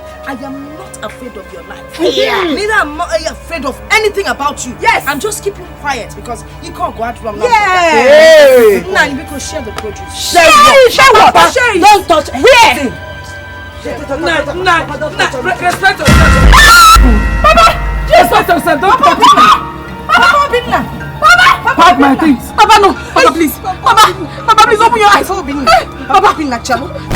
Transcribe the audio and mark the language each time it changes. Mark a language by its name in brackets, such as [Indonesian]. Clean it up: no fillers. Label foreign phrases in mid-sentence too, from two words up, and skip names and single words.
[English] I am not afraid of your life. Neither am I afraid of anything about you. Yes. I'm just keeping quiet because you can't go out wrong. Yes. Nah, because share the produce. Share what? Share it. Don't touch anything. Respect yourself. Papa! Respect yourself. Don't touch me. Papa! Pack my things. Papa, no. Papa, please. Papa, please open your eyes. Papa, Chalo.